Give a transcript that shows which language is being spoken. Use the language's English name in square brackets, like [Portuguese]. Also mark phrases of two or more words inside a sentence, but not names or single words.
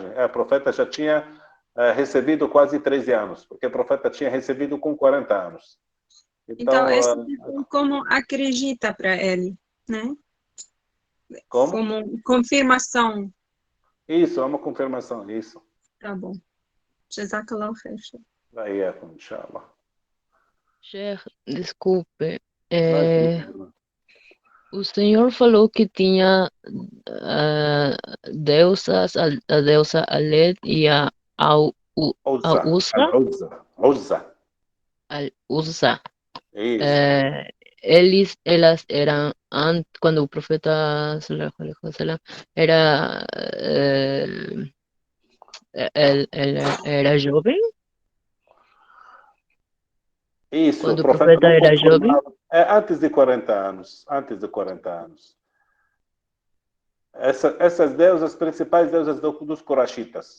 [Portuguese] O profeta já tinha recebido quase 13 anos, porque o profeta tinha recebido com 40 anos. Então esse como acredita para ele, né? Como confirmação. Isso, é uma confirmação, isso. Tá bom. [Arabic] جزاك الله خير. [Portuguese] Aí inshallah. Sheikh, desculpe. O senhor falou que tinha deusas, a deusa Alet e a Al-Uzza. Al-Uzza. Al-Uzza. Isso. Elas eram, quando o profeta [Arabic] صلى الله عليه وسلم [Portuguese] era, ele era jovem? Isso, Quando o o profeta profeta não era jovem? concordava. Antes de 40 anos. Antes de 40 anos. Essas deusas, principais deusas dos Quraishitas.